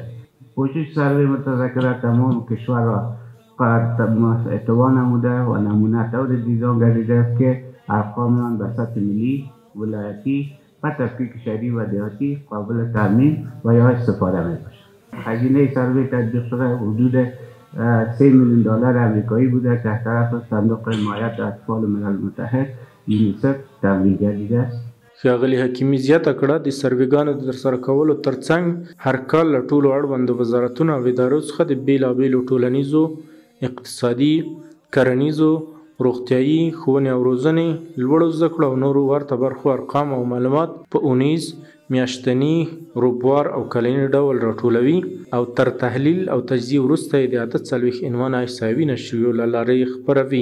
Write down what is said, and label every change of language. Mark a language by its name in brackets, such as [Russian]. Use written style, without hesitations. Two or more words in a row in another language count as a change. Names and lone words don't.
[Persian] پوشش سروی متذکر تمام کشور را اتوا نموده و نمونه طور دیدن گردیده است که ارقام آن به سطح ملی، ولایتی و تفکیک شهری و دیهاتی قابل ترمیم و یا استفاده می باشد. هزینه سروی تطبیق شده حدود 3 میلیون دلار آمریکایی بوده که از طرف صندوق حمایت اطفال ملل متحد یونیسف تمویل گردیده است. [Pashto] ښاغلي حکیمي زیاته کړه د سروېګانو د ترسره کولو ترڅنګ هر کال له ټولو اړوندو وزارتونو او ادارو څخه د بېلابېلو ټولنیزو، اقتصادي، کرنیزو، روغتیایي، ښوونې او روزنې، لوړو زده کړو او نورو ورته برخو ارقام او معلومات په اونیز، میاشتني، روبوار او کلني ډول راټولوي او تر تحلیل او تجزیې وروسته یې د 48 عنوانه احصایوي نشریو له لارې خپروي.